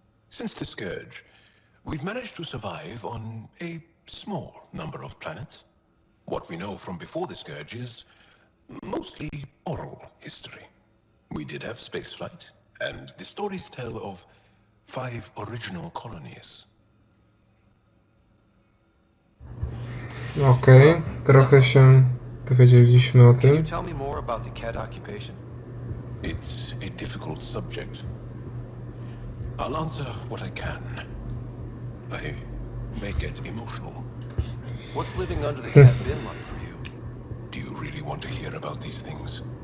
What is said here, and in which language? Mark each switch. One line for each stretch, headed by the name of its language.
English: Since the Scourge, we've managed to survive on a small number of planets. What we know from before the Scourge is mostly oral history. We did have spaceflight, and the stories tell of 5 original colonies.
Polish: Okej, trochę się dowiedzieliśmy o
English: Can you
Polish: tym.
English: tell me more about the Ket occupation? It's a difficult subject. I'll answer what I can. I may get emotional. What's living under the Ket been like for you? Do you really want to hear about these things?